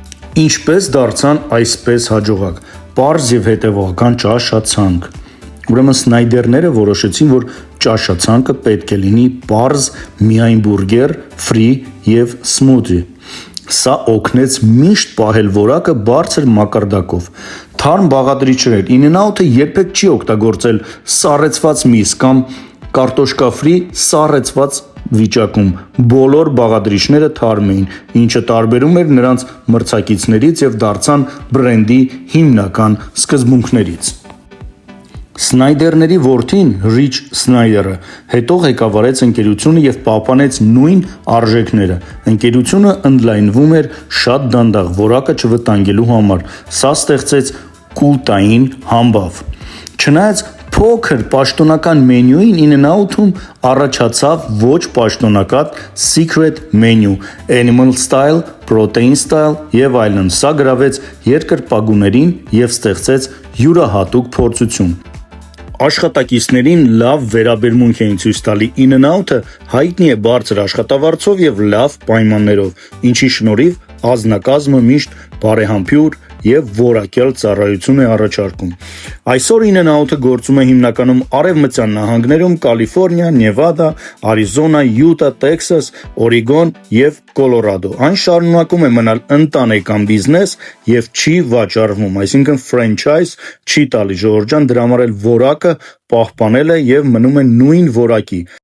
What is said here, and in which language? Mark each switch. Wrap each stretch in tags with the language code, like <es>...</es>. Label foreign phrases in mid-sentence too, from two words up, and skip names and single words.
<hy>Ինչպես դարձան այսպես հաջողակ։ Պարզ եւ հետեւողական ճաշացանկ։ Ուրեմն Սնայդերները որոշեցին, որ ճաշացանկը պետք է լինի պարզ, միայն բուրգեր, ֆրի եւ սմութի։ Սա օգնեց միշտ պահել որակը բարձր մակարդակով։ Թարմ բաղադրիչներ in-and-out-ը երբեք չի օգտագործել սառեցված միս կամ կարտոշկա ֆրի սառեցված վիճակում։ Բոլոր բաղադրիչները թարմ էին, ինչը տարբերում էր նրանց մրցակիցներից եւ դարձան բրենդի հիմնական սկզբունքներից։ Սնայդերների որդին Ռիչ Սնայդերը հետո ղեկավարեց ընկերությունը եւ պահպանեց նույն արժեքները։ Ընկերությունը ընդլայնվում էր շատ դանդաղ որակը չվտանգելու համար։ Սա ստեղծեց կուլտային համբավ։ Չնայած փոքր պաշտոնական մենյուին in-and-out-ում առաջացավ ոչ պաշտոնական</hy> <en>secret menu, animal style, protein style</en> <hy>եւ այլն։ Սա գրավեց երկրպագուներին եւ ստեղծեց յուրահատուկ փորձություն։ Աշխատակիցներին լավ վերաբերմունք էին ցույց տալի։ In-and-out-ը հայտնի է բարձր աշխատավարձով եւ լավ պայմաններով, ինչի շնորհիվ ազնագազմը միշտ բարեհամբույր եւ որակյալ ծառայություն է առաջարկում։ Այսօր in-and-out-ը գործում է հիմնականում արևմտյան նահանգներում Կալիֆոռնիա, Նևադա, Արիզոնա, Յուտա, Տեքսաս, Օրեգոն եւ Կոլորադո։ Այն շարունակում է մնալ ընտանեկան բիզնես եւ չի վաճառվում, այսինքն ֆրանչայզ չի տալի։ Ժորժան դրա համար էլ որակը պահպանել է եւ մնում է նույն որակի։</hy>